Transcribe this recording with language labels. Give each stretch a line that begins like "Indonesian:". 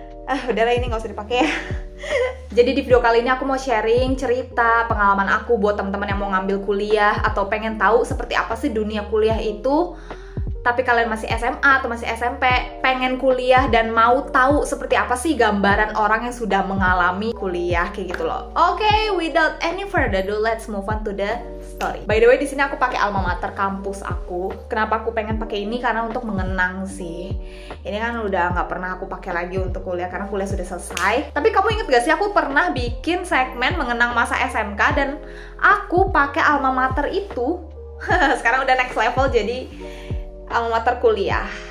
Indonesian: Udahlah, ini nggak usah dipakai ya. Jadi di video kali ini aku mau sharing cerita pengalaman aku buat teman-teman yang mau ngambil kuliah atau pengen tahu seperti apa sih dunia kuliah itu. Tapi kalian masih SMA atau masih SMP, pengen kuliah dan mau tahu seperti apa sih gambaran orang yang sudah mengalami kuliah kayak gitu loh.
English: Oke, without any further ado, let's move on to the story.
Indonesian: By the way, di sini aku pakai alma mater kampus aku. Kenapa aku pengen pakai ini? Karena untuk mengenang sih. Ini kan udah nggak pernah aku pakai lagi untuk kuliah karena kuliah sudah selesai. Tapi kamu inget gak sih aku pernah bikin segmen mengenang masa SMK dan aku pakai alma mater itu. Sekarang udah next level jadi alma mater kuliah.